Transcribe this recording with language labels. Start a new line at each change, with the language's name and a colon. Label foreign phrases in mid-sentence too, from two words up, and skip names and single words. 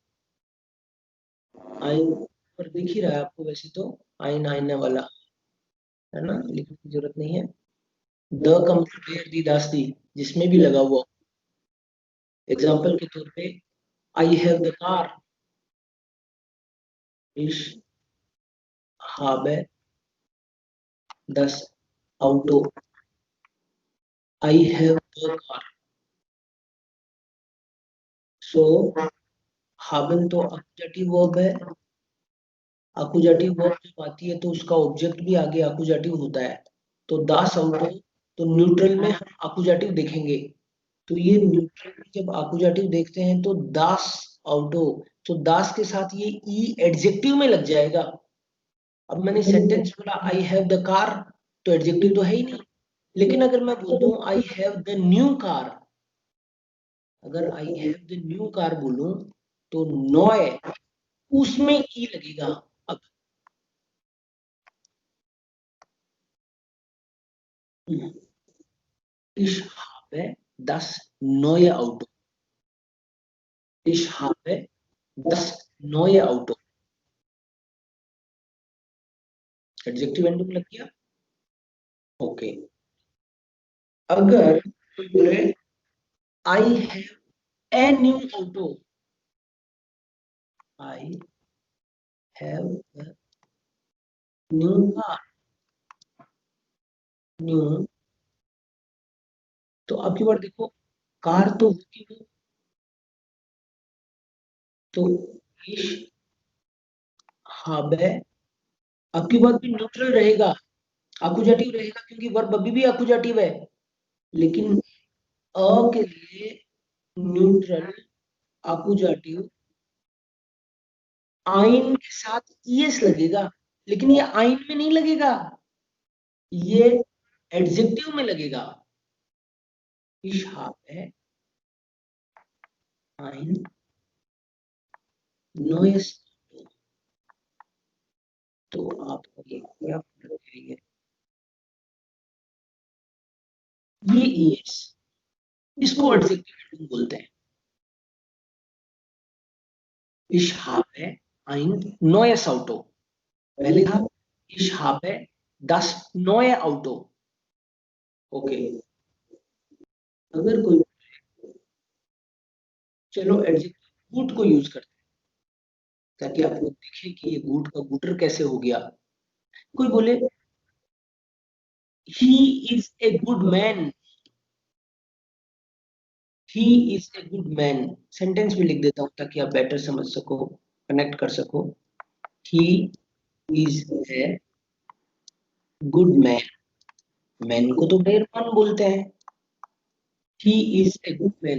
Hindi: आइन पर दिख ही रहा है आपको वैसे तो आइन आईने वाला है ना लिखने की जरूरत नहीं है द का मतलब
German: der die
Hindi: दास्ती जिसमें भी लगा हुआ एग्जाम्पल के तौर पे
English: I have the car
German: ich habe das Auto
English: I have the car
Hindi: so haben तो
English: accusative verb
Hindi: है
English: accusative verb
Hindi: जब आती है तो उसका ऑब्जेक्ट भी आगे accusative होता है तो das auto तो न्यूट्रल में हम accusative देखेंगे तो ये न्यूट्रल में जब accusative देखते हैं तो
German: das auto
Hindi: तो das के साथ ये e
English: adjective में
Hindi: लग जाएगा अब मैंने सेंटेंस बोला
English: I have the car
Hindi: तो एडजेक्टिव तो है ही नहीं लेकिन अगर मैं बोल दूं
English: I have the new car
Hindi: अगर
English: I have the new car
Hindi: बोलूं तो नॉय उसमें ई लगेगा अब
German: ich habe das neue Auto ich habe das neue Auto
English: adjective ending
Hindi: लग गया ओके अगर कोई बोले
English: I have a new auto I have new car
Hindi: न्यू तो अब की बार देखो कार तो होगी वो तो
German: ich habe
Hindi: अब की बात भी न्यूट्रल रहेगा अकुजेटिव रहेगा क्योंकि वर्ब अभी भी अकुजेटिव है लेकिन अ के लिए न्यूट्रल अकुजेटिव आइन के साथ ईएस लगेगा लेकिन ये आइन में नहीं लगेगा ये एडजेक्टिव में लगेगा
German: ich habe ein neues
Hindi: तो आप ये क्या करेंगे ये ईएस इसको एडजेक्टिव बोलते हैं
German: ich habe ein neues Auto
Hindi: पहले था
German: ich habe das neue Auto
Hindi: ओके अगर कोई चलो एडजेक्टिव गुड को यूज करते हैं ताकि आप लोग देखें कि ये गुड का गुटर कैसे हो गया कोई बोले
English: he is a good man he is a good man
Hindi: सेंटेंस में लिख देता हूं ताकि आप बेटर समझ सको कनेक्ट कर सको
English: he is a good man
Hindi: मैन को तो मेहरबान बोलते हैं
English: he is a good man.